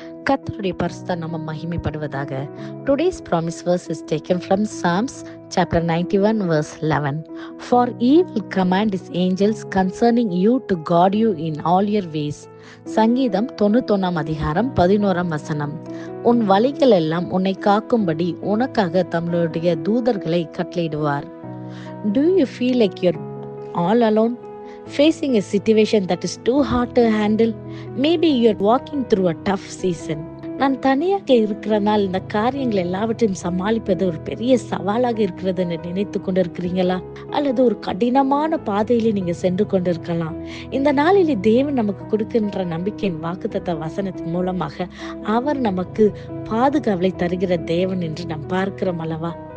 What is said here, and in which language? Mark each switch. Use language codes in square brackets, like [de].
[ta] கர்த்தருடைய பரிசுத்த நாமம் மகிமைப்படுவதாக. [en] Today's promise verse is taken from Psalms chapter 91 verse 11. For he will command his angels concerning you to guard you in all your ways. [ta] சங்கீதம் 91 அதிகாரம் 11 வசனம். உன் வழிகள் எல்லாம் உன்னை காக்கும்படி உனக்காக தம்முடைய தூதர்களை கட்டளையிடுவார். [en] Do you feel like you're all alone? Facing a situation that is too hard to handle? Maybe you're walking through a tough season. [ta] நான் தனியாக இருக்கிறனால் இந்த காரியங்கள் எல்லாவற்றையும் சமாளிப்பது ஒரு பெரிய சவாலாக இருக்கிறது என்று நினைத்து கொண்டிருக்கிறீங்களா? அல்லது ஒரு கடினமான பாதையிலே நீங்க சென்று கொண்டிருக்கலாம். இந்த நாளிலே தேவன் நமக்கு கொடுக்கின்ற நம்பிக்கையின் வாக்குத்தத்த வசனத்தின் மூலமாக அவர் நமக்கு பாதுகாவலை தருகிற தேவன் என்று நாம் பார்க்கிறோம் அல்லவா?